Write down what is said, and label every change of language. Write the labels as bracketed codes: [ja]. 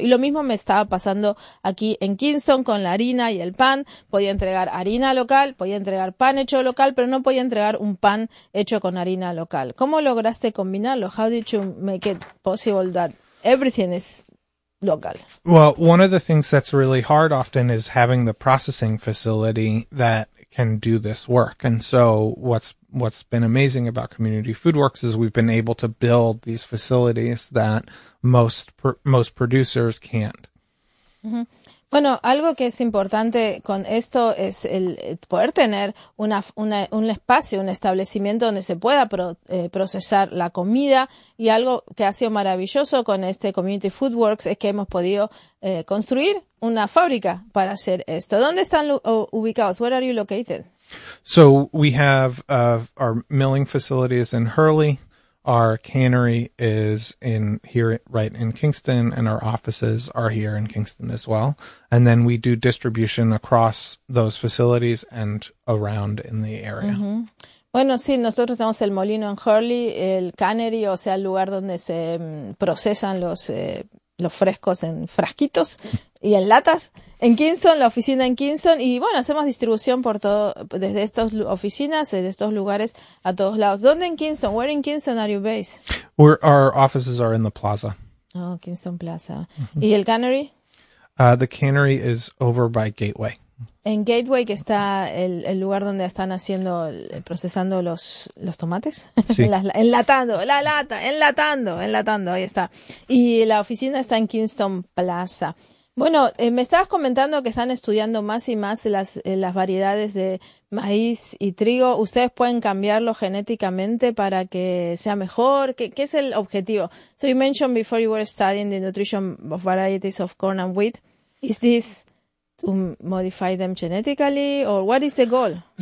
[es] Y lo mismo me estaba pasando aquí en Kingston con la harina y el pan. Podía entregar harina local, podía entregar pan hecho local, pero no podía entregar un pan hecho con harina local. ¿Cómo lograste combinarlo? [en] How did you make it possible that everything is local? Well, one of the things that's really hard often is having the processing facility that can do this work. And so what's been amazing about Community Foodworks is we've been able to build these facilities that most producers can't. [es] Bueno, algo que es importante con esto es el poder tener un espacio, un establecimiento donde se pueda procesar la comida. Y algo que ha sido maravilloso con este Community Food Works es que hemos podido construir una fábrica para hacer esto. ¿Dónde están ubicados? [en] Where are you located? So we have our milling facilities in Hurley, our cannery is in here right in Kingston, and our offices are here in Kingston as well. And then we do distribution across those facilities and around in the area. [es] Bueno, sí, nosotros tenemos el molino en Hurley, el cannery, o sea, el lugar donde se procesan los frescos en frasquitos y en latas. En Kingston, la oficina en Kingston, y bueno, hacemos distribución por todo, desde estas oficinas, desde estos lugares, a todos lados. ¿Dónde en Kingston? [en] Where in Kingston are you based? Our offices are in the plaza. [es] Oh, Kingston Plaza. ¿Y el cannery? [en] The cannery is over by Gateway. [es] En Gateway, que está el lugar donde están haciendo, procesando los tomates, Sí. enlatando, la lata, enlatando, ahí está. Y la oficina está en Kingston Plaza. Bueno, me estabas comentando que están estudiando más y más las variedades de maíz y trigo. ¿Ustedes pueden cambiarlo genéticamente para que sea mejor? ¿Qué es el objetivo? [en] So you mentioned before you were studying the nutrition of varieties of corn and wheat. Is this to modify them genetically, or what is the goal?